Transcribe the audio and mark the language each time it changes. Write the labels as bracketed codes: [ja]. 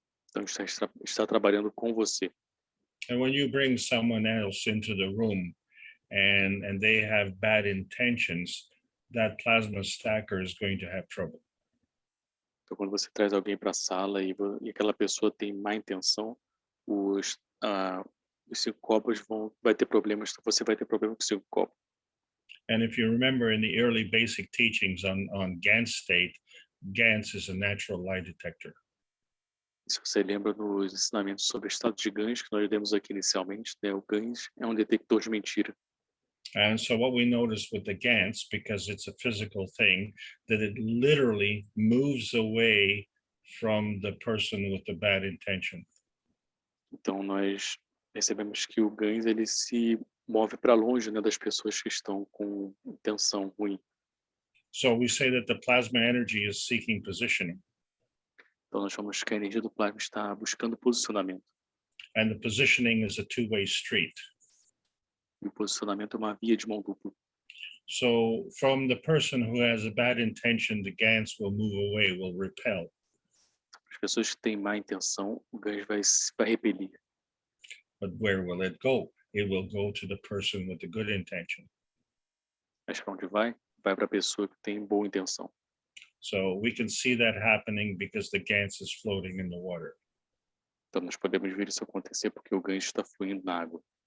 [pt] Então, está trabalhando com você. [en] And when you bring someone else into the room and they have bad intentions, that plasma stacker is going to have trouble. [pt] Então, quando você traz alguém para a sala e aquela pessoa tem má intenção, os 5 copos vai ter problemas, você vai ter problema com os 5 copos. [en] And if you remember in the early basic teachings on GANS state, GANS is a natural lie detector. [pt] Se você lembra nos ensinamentos sobre o estado de GANS que nós demos aqui inicialmente, né, o GANS é um detector de mentira. [en] And so what we notice with the GANS, because it's a physical thing, that it literally moves away from the person with the bad intention. [pt] Então nós percebemos que o GANS ele se move para longe, né, das pessoas que estão com intenção ruim. [en] So we say that the plasma energy is seeking positioning. [pt] Então nós chamamos que a energia do plasma está buscando posicionamento. [en] And the positioning is a two-way street. [pt] E o posicionamento é uma via de mão dupla. [en] So from the person who has a bad intention, the GANS will move away, will repel. [pt] As pessoas que têm má intenção, o GANS vai repelir. [en] But where will it go? It will go to the person with the good intention. [pt] Mas para onde vai? Vai para a pessoa que tem boa intenção. [en] So we can see that happening because the GANS is floating in the water. [pt] Então nós podemos ver isso acontecer porque o GANS está fluindo na água.